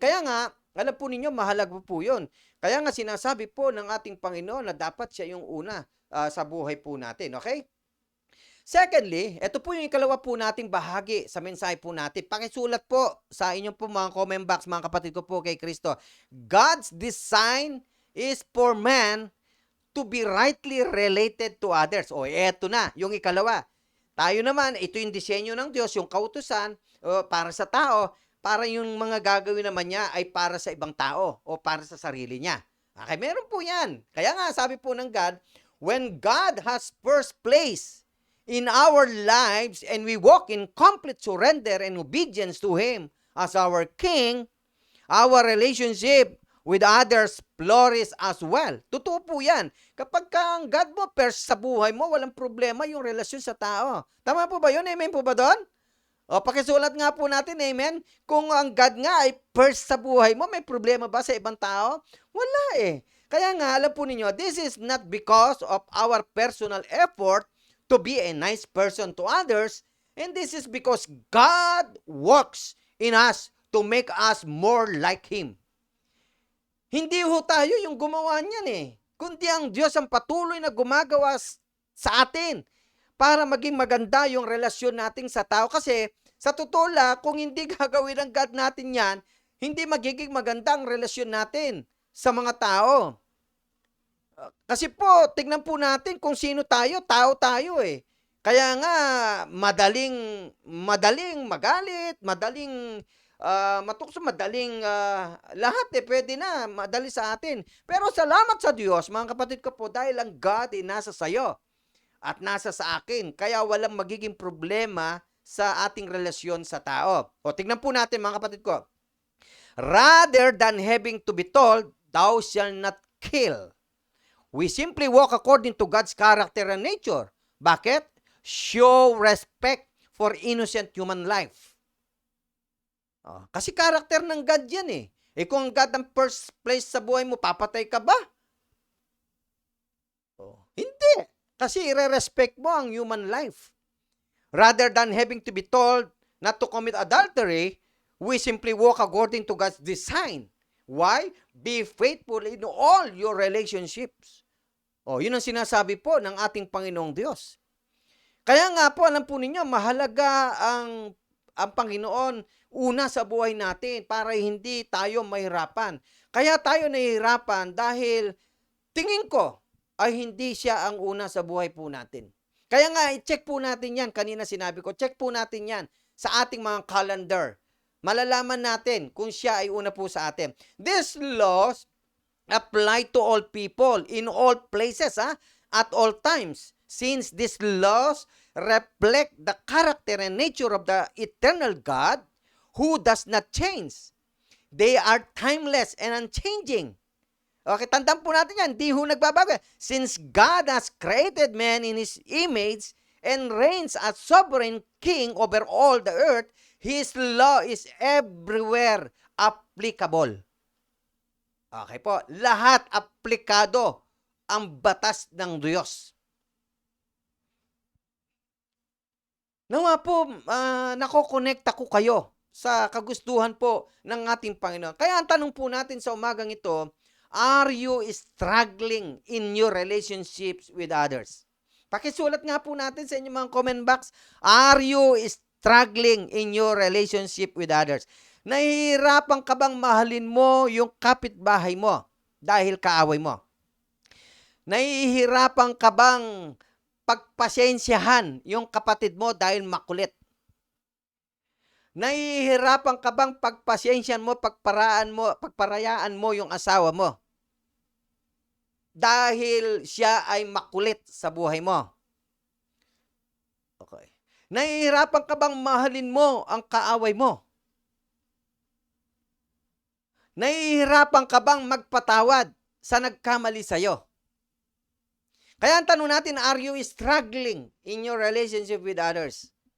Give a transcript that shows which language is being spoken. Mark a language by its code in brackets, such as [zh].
[tl] Kaya nga, alam po ninyo, mahalaga po yun. Kaya nga, sinasabi po ng ating Panginoon na dapat siya yung una sa buhay po natin. Okay? Secondly, ito po yung ikalawa po nating bahagi sa mensahe po natin. Pakisulat po sa inyong po mga comment box, mga kapatid ko po kay Kristo. [en] God's design is for man to be rightly related to others. [tl] O, eto na, yung ikalawa. Tayo naman, ito yung disenyo ng Diyos, yung kautusan para sa tao, para yung mga gagawin naman niya ay para sa ibang tao o para sa sarili niya. Okay, meron po yan. Kaya nga, sabi po ng [en] God, when God has first place in our lives and we walk in complete surrender and obedience to Him as our King, our relationship with others flourish as well. [tl] Totoo po yan. Kapag ang God mo first sa buhay mo, walang problema yung relasyon sa tao. Tama po ba yun? Amen po ba doon? O, pakisulat nga po natin, amen? Kung ang God nga ay first sa buhay mo, may problema ba sa ibang tao? Wala Kaya nga, alam po ninyo, [en] this is not because of our personal effort to be a nice person to others, and this is because God works in us to make us more like Him. [tl] Hindi ho tayo yung gumawa niyan kundi ang Diyos ang patuloy na gumagawa sa atin para maging maganda yung relasyon natin sa tao. Kasi sa totoo lang, kung hindi gagawin ng God natin yan, hindi magiging maganda ang relasyon natin sa mga tao. Kasi po, tignan po natin kung sino tayo, tao tayo Kaya nga, madaling magalit, madaling matukso, madaling lahat pwede na, madali sa atin. Pero salamat sa Diyos, mga kapatid ko po, dahil ang God nasa sayo at nasa sa akin. Kaya walang magiging problema sa ating relasyon sa tao. O, tignan po natin mga kapatid ko. [en] Rather than having to be told, thou shalt not kill, we simply walk according to God's character and nature. [tl] Bakit? [en] Show respect for innocent human life. [tl] Kasi karakter ng God yan kung ang God ang first place sa buhay mo, papatay ka ba? Hindi. Kasi i-respect mo ang human life. [en] Rather than having to be told not to commit adultery, we simply walk according to God's design. Why? Be faithful in all your relationships. [tl] Yun ang sinasabi po ng ating Panginoong Diyos. Kaya nga po, alam po ninyo, mahalaga ang Panginoon una sa buhay natin para hindi tayo mahirapan. Kaya tayo nahihirapan dahil tingin ko ay hindi siya ang una sa buhay po natin. Kaya nga, i-check po natin yan. Kanina sinabi ko, check po natin yan sa ating mga calendar. Malalaman natin kung siya ay una po sa atin. [en] These laws apply to all people, in all places, at all times. Since these laws reflect the character and nature of the eternal God, who does not change. They are timeless and unchanging. Okay, [tl] tandaan po natin yan, di ho nagbabago. [en] Since God has created man in His image and reigns as sovereign king over all the earth, His law is everywhere applicable. [tl] Okay po, lahat aplikado ang batas ng Diyos. Nawa po, nakokonekta ko kayo sa kagustuhan po ng ating Panginoon. Kaya ang tanong po natin sa umagang ito, [en] Are you struggling in your relationships with others? [tl] Pakisulat nga po natin sa inyong mga comment box. [en] Are you struggling in your relationship with others? [tl] Nahihirapan ka bang mahalin mo yung kapitbahay mo dahil kaaway mo? Nahihirapan ka bang pagpasensyahan yung kapatid mo dahil makulit? Nahihirapan ka bang pagpasensyahan mo, pagparayaan mo yung asawa mo? Dahil siya ay makulit sa buhay mo. Okay. Nahihirapan ka bang mahalin mo ang kaaway mo? Nahihirapan ka bang magpatawad sa nagkamali sa'yo? Kaya ang tanong natin, [en] are you struggling in your relationship with others?